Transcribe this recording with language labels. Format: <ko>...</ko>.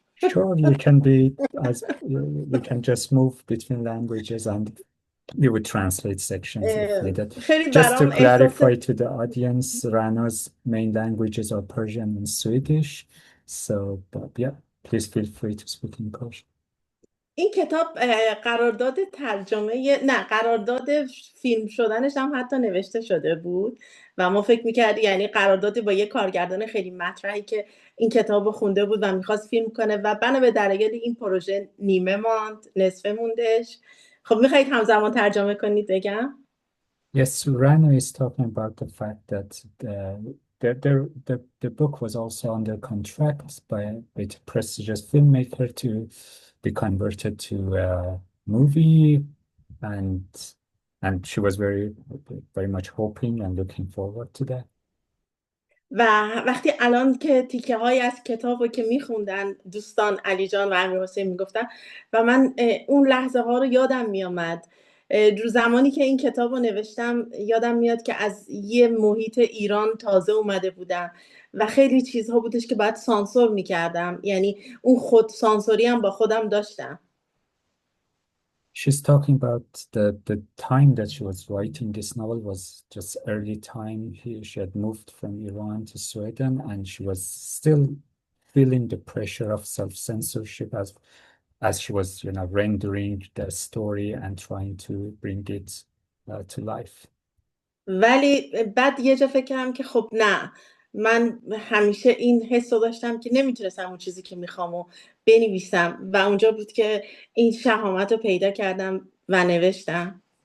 <en>Sure, you can be as you can just move between languages and you would translate sections if needed.</en> <fa>خیلی</fa> <en>Just to</en> <fa>برام احساس</fa> <en>clarify to the audience, Rana's main languages are Persian and Swedish. So, but yeah, please feel free to speak in Persian.</en> <fa>این کتاب قرارداد ترجمه نه قرارداد فیلم شدنش هم حتی نوشته شده بود و ما فکر میکردیم یعنی قرارداد با یه کارگردان خیلی مطرحی که این کتاب خونده بود و میخواست فیلم کنه و بنا به دلایل این پروژه نیمه ماند، نصفه موندش. خب میخواید همزمان ترجمه کنید بگم؟</fa> <en>Yes, Rana is talking about the fact that the book was also under contract by a prestigious filmmaker to be converted to a movie, and she was very much hoping and looking forward to that.</en> <fa>و وقتی الان که تیکه های از کتاب رو که میخوندن دوستان علی جان و امیر حسین میگفتن و من اون لحظه ها رو یادم میامد. رو زمانی که این کتاب رو نوشتم یادم میاد که از یه محیط ایران تازه اومده بودم و خیلی چیزها بودش که باید سانسور میکردم، یعنی اون خود سانسوری هم با خودم داشتم.</fa> <en>She's talking about the time that she was writing this novel was just early time. She had moved from Iran to Sweden, and she was still feeling the pressure of self-censorship as she was, rendering the story and trying to bring it to life.</en> <fa>ولی بعد یه جا فکر کردم که خب نه، من همیشه این حس رو داشتم که نمیتونستم اون چیزی که میخوام و بنویسم و اونجا بود که این شهامت رو پیدا کردم و نوشتم.</fa>